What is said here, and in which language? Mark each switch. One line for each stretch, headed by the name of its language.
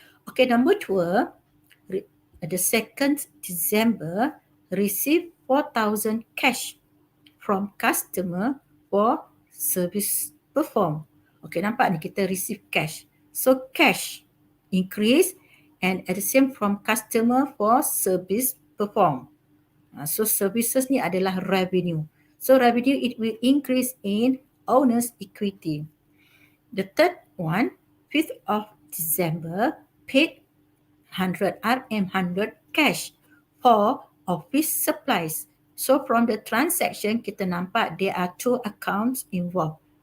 English: Okay, number 2, the 2nd December, receive 4,000 cash from customer for service perform. Okay,
Malay: nampak ni kita
English: receive cash. So cash increase and at the same from customer for service perform.
Malay: So services ni adalah revenue.
English: So revenue, it will increase in owner's equity. The third one, 5th of December, paid 100 RM100 cash for office supplies. So from the transaction,
Malay: kita nampak
English: there are 2 accounts involved.